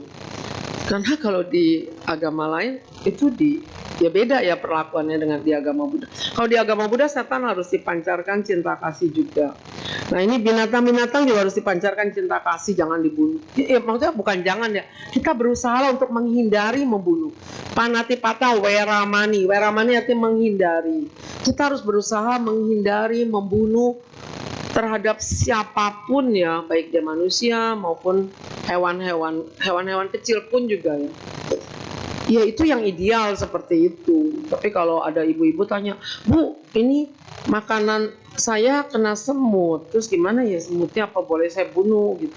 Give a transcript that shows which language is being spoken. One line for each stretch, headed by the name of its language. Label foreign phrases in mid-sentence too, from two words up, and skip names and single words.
Indonesian: Karena kalau di agama lain itu ya beda ya perlakuannya dengan di agama Buddha. Kalau di agama Buddha setan harus dipancarkan cinta kasih juga. Nah ini binatang-binatang juga harus dipancarkan cinta kasih, jangan dibunuh. Ya, maksudnya bukan jangan ya, kita berusaha untuk menghindari membunuh.
Pali: Panatipata weramani, weramani
Indonesian: artinya menghindari. Kita harus berusaha menghindari membunuh terhadap siapapun ya, baik dia manusia maupun hewan-hewan kecil pun juga ya. Ya itu yang ideal seperti itu. Tapi kalau ada ibu-ibu tanya, Bu, ini makanan saya kena semut, terus gimana ya semutnya, apa boleh saya bunuh gitu?